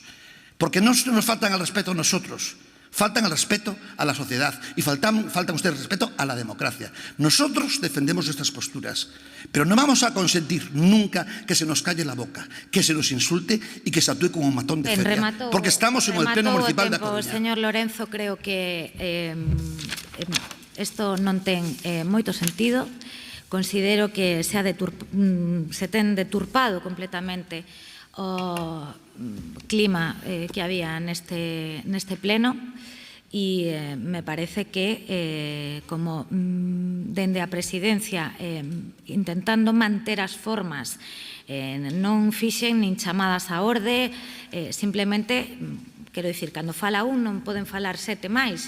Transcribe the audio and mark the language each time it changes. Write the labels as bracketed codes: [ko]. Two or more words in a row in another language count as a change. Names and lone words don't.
[es] Porque no nos faltan al respeto a nosotros, faltan al respeto a la sociedad y faltan ustedes el respeto a la democracia. Nosotros defendemos nuestras posturas, pero no vamos a consentir nunca que se nos calle la boca, que se nos insulte y que se actúe como un matón de feria, porque estamos en el pleno municipal de Coruña. [gl] Señor Lorenzo, creo que isto non ten moito sentido. Considero que se ten deturpado completamente o clima que había neste pleno e me parece que como dende a presidencia intentando manter as formas non fixen nin chamadas á orde, simplemente quero dicir, cando fala un non poden falar 7 máis.